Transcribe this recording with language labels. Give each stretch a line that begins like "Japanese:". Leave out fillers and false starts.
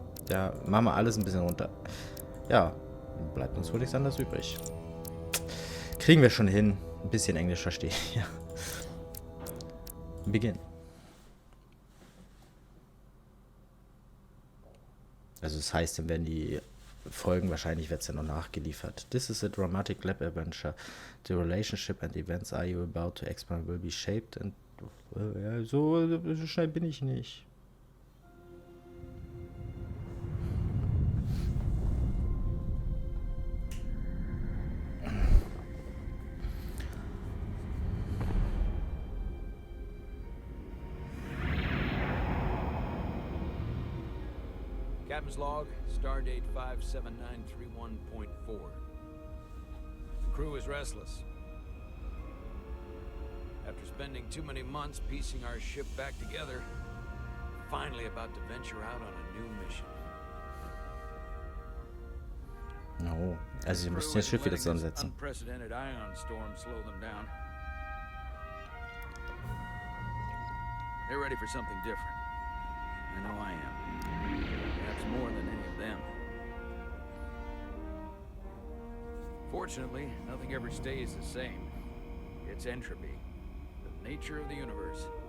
German: Ja, machen wir alles ein bisschen runter. Ja, bleibt uns wohl nichts anderes übrig. Kriegen wir schon hin. Ein bisschen Englisch verstehe ich, ja. Beginn. Also das heißt, dann werden die Folgen, wahrscheinlich wird es ja noch nachgeliefert.
English: This is a dramatic lab adventure. The relationship and events are you about to explore will be shaped and...
German: Ja, so schnell bin ich nicht.
English: Captain's log, stardate 57931.4. The crew is restless. After spending too many months piecing our ship back together, we're finally about to venture out on a new mission.
German: No, also sie müssen das Schiff wieder zusammensetzen.
English: Unprecedented ion storm slow them down. They're ready for something different. I know I am. Perhaps more than any of them. Fortunately, nothing ever stays the same. It's entropy, the nature of the universe.